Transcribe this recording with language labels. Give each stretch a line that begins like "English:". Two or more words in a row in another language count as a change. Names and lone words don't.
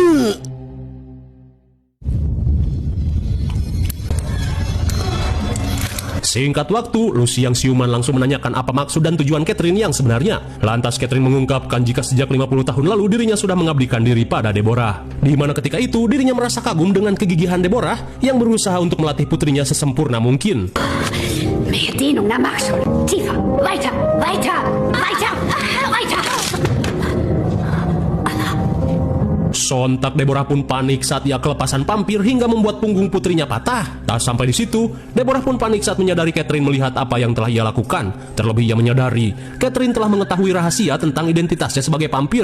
Indonesian: Singkat waktu, Lucy yang siuman langsung menanyakan apa maksud dan tujuan Catherine yang sebenarnya. Lantas Catherine mengungkapkan jika sejak 50 tahun lalu dirinya sudah mengabdikan diri pada Deborah. Di mana ketika itu dirinya merasa kagum dengan kegigihan Deborah yang berusaha untuk melatih putrinya sesempurna mungkin.
German: Mehr Dehnung, na mach schon. Tiefer, weiter, weiter, weiter, weiter.
Indonesian: Sontak Deborah pun panik saat ia kelepasan pampir hingga membuat punggung putrinya patah. Tak sampai di situ, Deborah pun panik saat menyadari Catherine melihat apa yang telah ia lakukan. Terlebih ia menyadari Catherine telah mengetahui rahasia tentang identitasnya sebagai pampir.